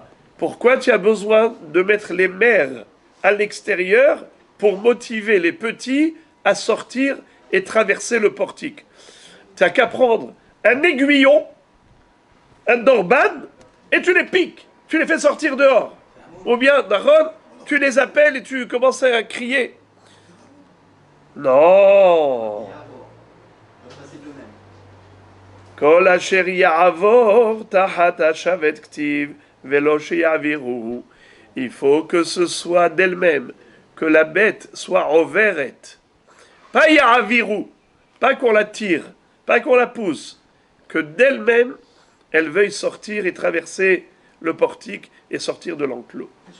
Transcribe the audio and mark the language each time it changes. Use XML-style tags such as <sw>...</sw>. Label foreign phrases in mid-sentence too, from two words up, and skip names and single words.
<fr>Pourquoi tu as besoin de mettre les mères à l'extérieur pour motiver les petits à sortir et traverser le portique? Tu n'as qu'à prendre un aiguillon, un dorban, et tu les piques. Tu les fais sortir dehors. Ou bien, Daron, tu les appelles et tu commences à crier. Non.</fr> <he>כל אשר יעבור תחת השבט כתיב ולא שיעבירו.</he> <fr>Il faut que ce soit d'elle-même, que la bête soit overet. Pas ya'aviru, pas qu'on la tire, pas qu'on la pousse, que d'elle-même, elle veuille sortir et traverser le portique et sortir de l'enclos.</fr>